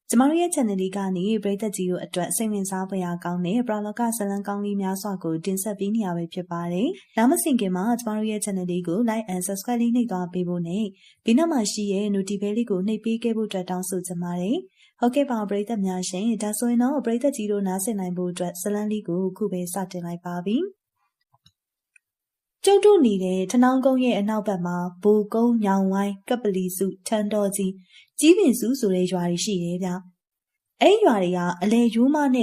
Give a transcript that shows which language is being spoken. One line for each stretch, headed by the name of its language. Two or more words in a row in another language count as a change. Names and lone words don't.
Burmese: ကျမတို့ရဲ့ channel လေးကနေပရိသတ်ကြီးတို့အတွက်စိတ်ဝင်စားဖွယ်ရာကောင်းတဲ့ပရလောကဇာတ်လမ်းကောင်းလေးများစွာကိုတင်ဆက်ပေးနေရပဲဖြစ်ပါတယ်။နောက်မစင်ခင်မှာကျမတို့ရဲ့ channel လေးကို
English: like and subscribe
Burmese: လေးနှိပ်သွားပေးဖို့နဲ့ဒီနောက်မှာရှိရဲ့ notification လေးကိုနှိပ်ပေးခဲ့ဖို့အတွက်တောင်းဆိုချင်ပါတယ်။ဟုတ်ကဲ့ပါပရိသတ်များရှင်ဒါဆိုရင်တော့ပရိသတ်ကြီးတို့နားဆင်နိုင်ဖို့အတွက်ဇာတ်လမ်းလေးကိုခုပဲစတင်လိုက်ပါပြီ။ကျုပ်တို့နေတဲ့ထနော င်းကုန်းရဲ့အနောက်ဘက်မှာဘူကုန်းညောင်ဝိုင်းကပလီစုထန်းတော်ကြီးကြီးပင်စုဆိုတဲ့ရွာတွေရှိတယ်ဗျ။အဲ့ရွာတွေကအလဲရိုးမနဲ့